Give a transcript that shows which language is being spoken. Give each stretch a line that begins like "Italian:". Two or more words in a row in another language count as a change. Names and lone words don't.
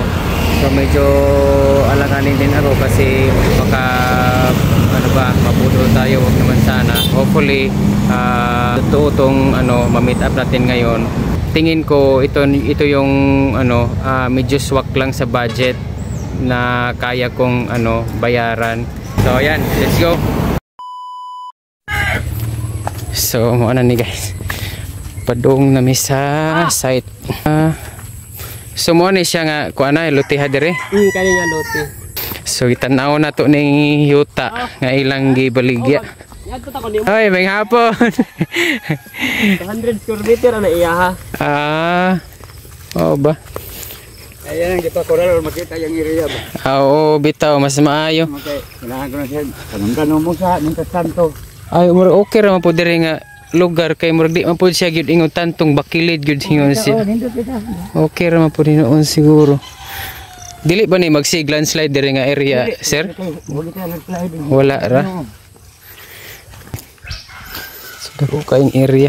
Filipino: So medyo alanganin din ako kasi baka mabudol tayo, wag naman sana. Hopefully totoo tong ma-meet up natin ngayon. Tingin ko ito yung medyo swak lang sa budget na kaya kong bayaran. So ayan,
English: let's go.
Cebuano: So ano ni guys, padung nami sa site. So mo ni siya nga kuana lote ha dire. Kani nga lote. So itanaw na to ning yuta nga ilang gibaligya. Hoy, may hapon. 200
English: square meter
Cebuano: na iya ha. Oo ba? Ayan ang gipakural or makita yung area ba. Oo, bitaw mas maayo.
Filipino: Okay, kailangan ko na siya. Tanong mo sa nung tanto.
Cebuano: Ay, okay ra man po dire nga lugar kay murag di man po siya gyud ingon tantong bakilid gyud hingon siya. Okay ra man po dinoon siguro. Dili ba ni magsig landslide dire nga area, sir? Wala ra. So dako kaing area.